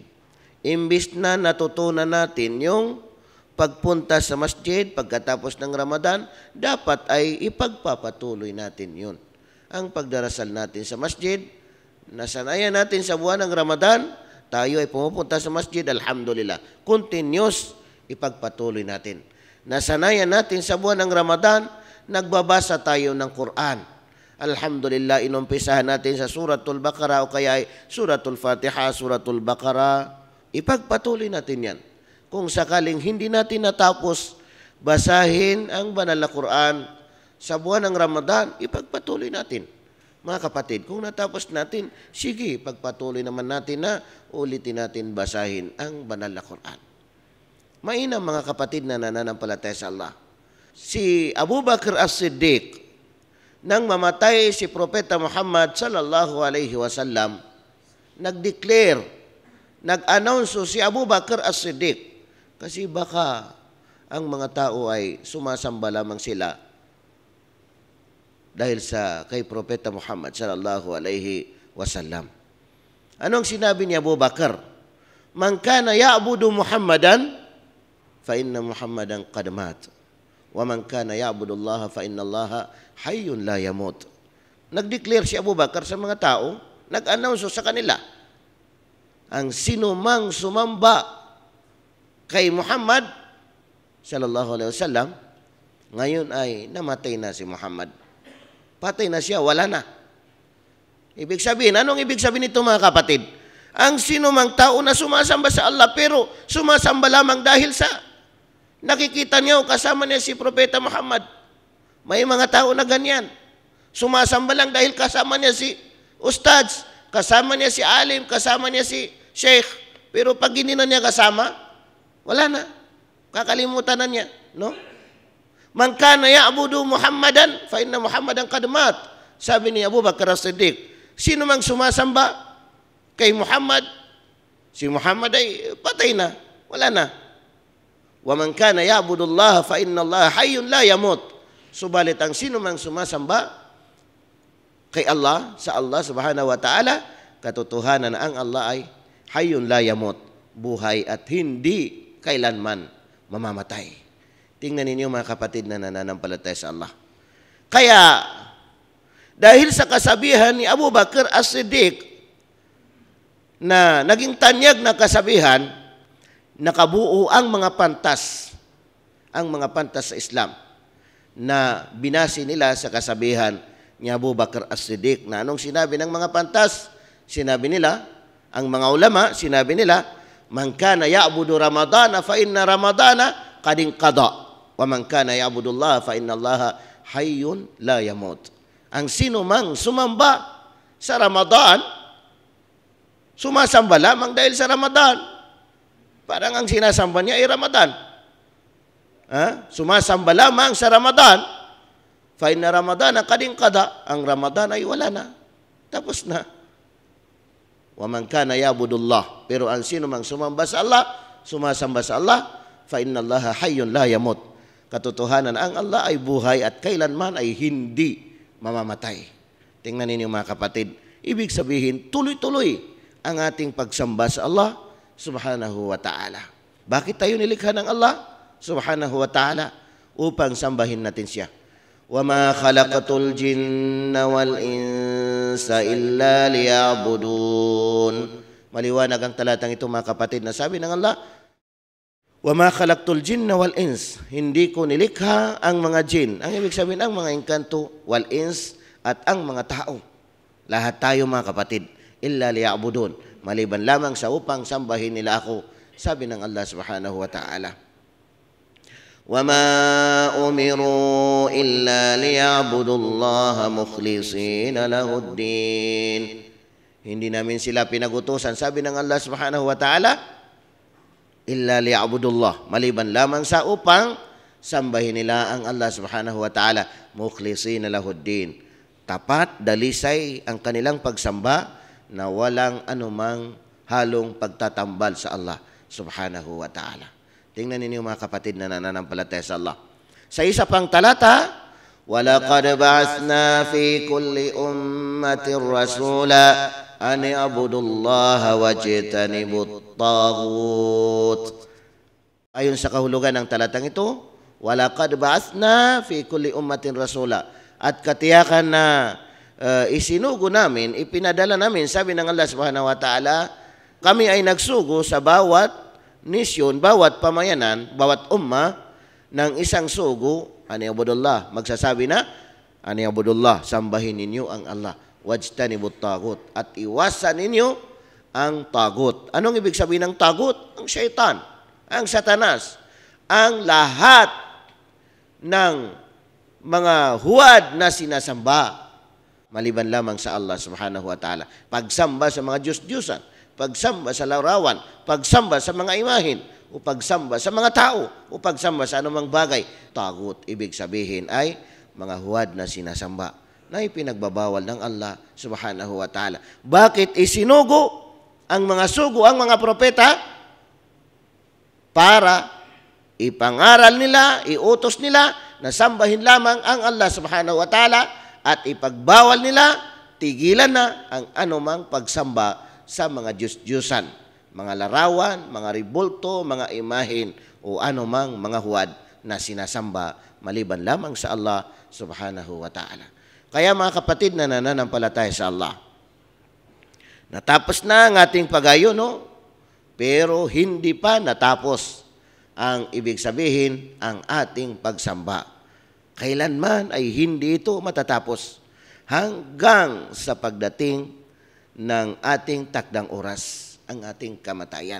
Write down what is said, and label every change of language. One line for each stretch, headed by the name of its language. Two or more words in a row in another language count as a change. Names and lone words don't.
Filipino: Imbis na natutunan natin yung pagpunta sa masjid pagkatapos ng Ramadan, dapat ay ipagpapatuloy natin yun. Ang pagdarasal natin sa masjid, nasanayan natin sa buwan ng Ramadan, tayo ay pumupunta sa masjid, alhamdulillah. Continuous, ipagpatuloy natin. Nasanayan natin sa buwan ng Ramadan, nagbabasa tayo ng Quran. Alhamdulillah, inumpisahan natin sa Suratul Baqarah o kaya ay Suratul Fatiha, Suratul Baqarah. Ipagpatuloy natin yan. Kung sakaling hindi natin natapos basahin ang banal na Quran sa buwan ng Ramadan, ipagpatuloy natin. Mga kapatid, kung natapos natin, sige, pagpatuloy naman natin na ulitin natin basahin ang banal na Quran. Mainam mga kapatid na nananampalataya sa Allah. Si Abu Bakr as-Siddiq, nang mamatay si Propeta Muhammad
Arabic: صلى الله عليه وسلم,
Filipino: nag-declare, nag-announce si Abu Bakr as-Siddiq, kasi baka ang mga tao ay sumasamba lamang sila dahil sa kay Propeta Muhammad
Arabic: صلى الله عليه وسلم.
Filipino: Anong sinabi ni Abu Bakar?
Arabic: من كان يعبد محمدا فإن محمدا قد مات. ومن كان يعبد الله فإن الله حي لا يموت.
Filipino: Nag-declare si Abu Bakar sa mga tao, nag-announce sa kanila, ang sinumang sumamba kay Muhammad
Arabic: صلى الله عليه وسلم,
Filipino: ngayon ay namatay na si Muhammad. Patay na siya, wala na. Ibig sabihin, anong ibig sabihin nito mga kapatid? Ang sinumang tao na sumasamba sa Allah, pero sumasamba lamang dahil sa nakikita niya o kasama niya si Propeta Muhammad. May mga tao na ganyan. Sumasamba lang dahil kasama niya si Ustads, kasama niya si Alim, kasama niya si Sheikh. Pero pag hindi na niya kasama, wala na. Kakalimutan na niya, no?
Arabic: من كان يعبد محمدا فإن محمدا قد مات.
Filipino: Sabi ni Abu Bakar as-Siddiq, sino mang sumasamba kay Muhammad, si Muhammad ay patay na, wala na.
Arabic: ومن كان يعبد الله فإن الله حي لا يموت.
Filipino: Subalit ang sino mang sumasamba kay Allah, sa Allah
Arabic: سبحانه وتعالى,
Filipino: katotohanan na ang Allah ay
Arabic: حي لا يموت,
Filipino: buhay at hindi kailanman mamamatay. Tingnan ninyo mga kapatid na nananampalataya sa Allah. Kaya, dahil sa kasabihan ni Abu Bakr As-Siddiq na naging tanyag na kasabihan, nakabuo ang mga pantas sa Islam na binasi nila sa kasabihan ni Abu Bakr As-Siddiq na anong sinabi ng mga pantas? Sinabi nila, ang mga ulama, sinabi nila,
Arabic: من كان يعبد رمضان فإن رمضان قد انقضى ومن كان يعبد الله فإن الله حي لا يموت.
Filipino: Ang sino mang sumamba sa Ramadan, sumasamba lamang dahil sa Ramadan. Parang ang sinasamba niya ay Ramadan. Sumasamba lamang sa Ramadan,
Arabic: فإن رمضان قد انقضى,
Filipino: ang Ramadan ay wala na. Tapos na.
Arabic: ومن كان يعبد الله,
Filipino: pero ang sino mang sumamba sa Allah, sumasamba sa Allah,
Arabic: فإن الله حي لا يموت.
Filipino: Katotohanan ang Allah ay buhay at kailanman ay hindi mamamatay. Tingnan ninyo mga kapatid, ibig sabihin tuloy-tuloy ang ating pagsamba sa Allah
Arabic: سبحانه وتعالى.
Filipino: Bakit tayo nilikha ng Allah
Arabic: سبحانه وتعالى?
Filipino: Upang sambahin natin siya.
Arabic: وَمَا خَلَقَتُ الْجِنَّ وَالْإِنسَ إِلَّا لِيَعْبُدُونَ.
Filipino: Maliwanag ang talatang ito mga kapatid na sabi ng Allah,
Arabic: وَمَا خَلَقْتُ الْجِنَّ وَالْإِنسَ.
Filipino: Hindi ko nilikha ang mga jin. Ang ibig sabihin ang mga engkanto, wal-ins, at ang mga tao. Lahat tayo mga kapatid,
Arabic: إِلَّا لِيَعْبُدُونَ.
Filipino: Maliban lamang sa upang sambahin nila ako. Sabi ng Allah
Arabic: سبحانه وتعالى. وَمَا أُمِرُوا إِلَّا لِيَعْبُدُوا اللَّهَ مُخْلِصِينَ لَهُ الدِّينَ.
Filipino: Hindi namin sila pinagutusan, sabi ng Allah
Arabic: سبحانه وتعالى, إِلَّا لِيَعْبُدُوا اللَّهَ,
Filipino: maliban lamang sa upang sambahin nila ang Allah
Arabic: سبحانه وتعالى, مُخْلِصِينَ لَهُ الدِّينَ.
Filipino: Tapat, dalisay ang kanilang pagsamba na walang anumang halong pagtatambal sa Allah
Arabic: سبحانه وتعالى.
Filipino: Tingnan ninyo mga kapatid na nananampalataya sa Allah. Sa isa pang talata,
Arabic: وَلَقَدْ بَعَثْنَا فِي كُلِّ أُمَّةٍ رَسُولًا أَنِ اعْبُدُوا اللَّهَ وَاجْتَنِبُوا الطَّاغُوتَ.
Filipino: Ayon sa kahulugan ng talatang ito,
Arabic: وَلَقَدْ بَعَثْنَا فِي كُلِّ أُمَّةٍ رَسُولًا.
Filipino: At katiyakan na isinugo namin, ipinadala namin, sabi ng Allah
Arabic: سبحانه وتعالى,
Filipino: kami ay nagsugo sa bawat nisyon, bawat pamayanan, bawat umma ng isang sugo,
Arabic: أن اعبدوا الله,
Filipino: magsasabi na,
Arabic: أن اعبدوا الله,
Filipino: sambahin ninyo ang Allah,
Arabic: واجتنبوا الطاغوت,
Filipino: at iwasan ninyo ang tagut. Anong ibig sabihin ng tagut? Ang syaitan, ang satanas, ang lahat ng mga huwad na sinasamba, maliban lamang sa Allah
Arabic: سبحانه وتعالى.
Filipino: Pagsamba sa mga Diyos-Diyosan, pagsamba sa larawan, pagsamba sa mga imahin, o pagsamba sa mga tao, o pagsamba sa anumang bagay. Tagut, ibig sabihin ay mga huwad na sinasamba na ipinagbabawal ng Allah
Arabic: سبحانه وتعالى.
Filipino: Bakit isinugo ang mga sugo, ang mga propeta? Para ipangaral nila, iutos nila na sambahin lamang ang Allah
Arabic: سبحانه وتعالى
Filipino: at ipagbawal nila, tigilan na ang anumang pagsamba sa mga Diyos-Diyosan, mga larawan, mga ribulto, mga imahin, o anumang mga huwad na sinasamba maliban lamang sa Allah
Arabic: سبحانه وتعالى.
Filipino: Kaya mga kapatid na nananampalataya sa Allah, natapos na ang ating pagayon, no? Pero hindi pa natapos ang ibig sabihin ang ating pagsamba. Kailanman ay hindi ito matatapos hanggang sa pagdating ng ating takdang oras, ang ating kamatayan.